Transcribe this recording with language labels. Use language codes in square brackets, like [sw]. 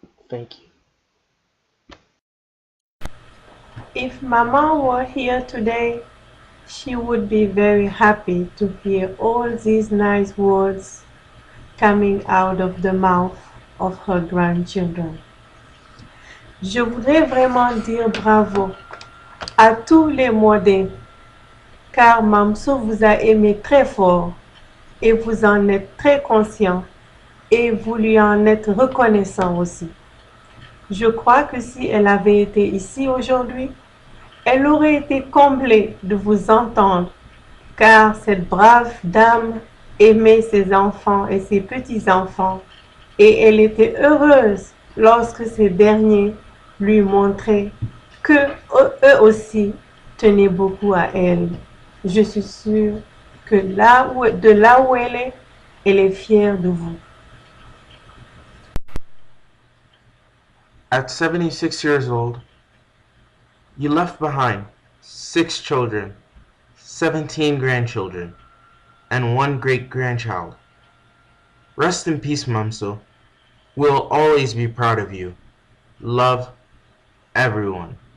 [en] Thank you. If Mama were here today, she would be very happy to hear all these nice words coming out of the mouth of her grandchildren. [fr] Je voudrais vraiment dire bravo à tous les modèles, car Mamso vous a aimé très fort et vous en êtes très conscient et vous lui en êtes reconnaissant aussi. Je crois que si elle avait été ici aujourd'hui, elle aurait été comblée de vous entendre, car cette brave dame aimait ses enfants et ses petits-enfants, et elle était heureuse lorsque ces derniers lui montraient que eux aussi tenaient beaucoup à elle. Je suis sûre que de là où elle est fière de vous. [en] At 76 years old, you left behind 6 children, 17 grandchildren, and 1 great-grandchild. Rest in peace, Mamso. We'll always be proud of you. Love, everyone.